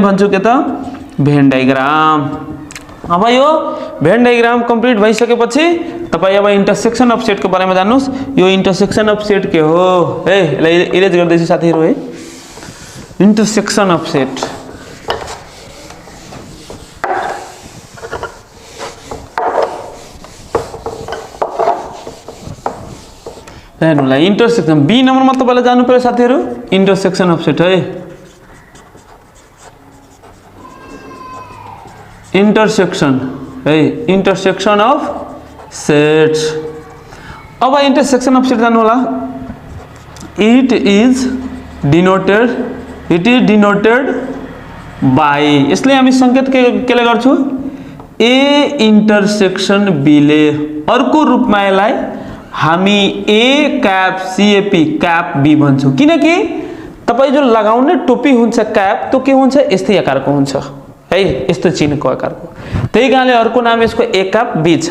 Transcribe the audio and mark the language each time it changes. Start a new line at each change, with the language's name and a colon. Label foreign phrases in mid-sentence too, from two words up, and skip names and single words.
Nepali: भन्छौं के त
English: Venn diagram
Nepali: अब यो
English: Venn diagram
Nepali: कम्प्लिट भइसकेपछि तपाई अब
English: intersection of set
Nepali: को बारेमा जान्नुस् यो
English: intersection of set
Nepali: के हो है यसलाई इरेज गर्दैछु साथीहरु है
English: intersection of set
Nepali: हेर्नुलाई इंटरसेक्शन बी नम्बरमा तपाईलाई जानु पर्यो साथीहरु
English: intersection of set
Nepali: है इंटरसेक्शन है,
English: intersection of sets.
Nepali: अब
English: intersection of set
Nepali: जानु होला,
English: It is denoted by,
Nepali: इसलिए हामी संकेत केले गर्छु
English: A intersection B
Nepali: ले, अर्को रूपमा यसलाई हामी
English: A cap CAP cap B
Nepali: भन्छौँ, किनकि तपाईं जो लगाउने टोपी हुन्छ क्याप त्यो के हुन्छ यस्तै आकारको हुन्छ है, यस्तो चिन्हको आकारको, त्यही कारणले अर्को नाम यसको
English: A cap B
Nepali: छ।